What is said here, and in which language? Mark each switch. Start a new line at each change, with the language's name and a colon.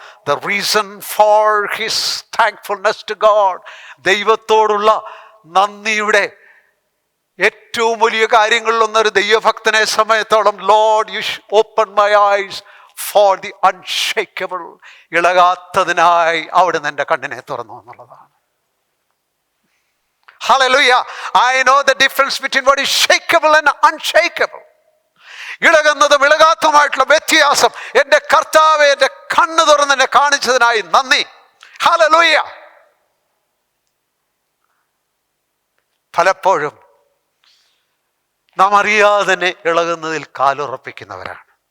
English: The reason for his thankfulness to God.
Malayalam: ദൈവത്തോടുള്ള നന്ദിയുടെ ഏറ്റവും വലിയ കാര്യങ്ങളിലൊന്നൊരു ദൈവഭക്തനെ സമയത്തോളം,
English: Lord you open my eyes for the unshakable.
Malayalam: ഇളകാത്തതിനായി അവിടുന്ന് എൻ്റെ കണ്ണിനെ തുറന്നു എന്നുള്ളതാണ്.
English: Hallelujah. I know the difference between what is shakeable and unshakable.
Malayalam: ഇളകുന്നതും ഇളകാത്തതുമായിട്ടുള്ള വ്യത്യാസം എൻ്റെ കർത്താവെ എൻ്റെ കണ്ണ് തുറന്ന് എന്നെ കാണിച്ചതിനായി നന്ദി. Hallelujah. പലപ്പോഴും നാം അറിയാതെ തന്നെ ഇളകുന്നതിൽ കാലുറപ്പിക്കുന്നവരാണ്.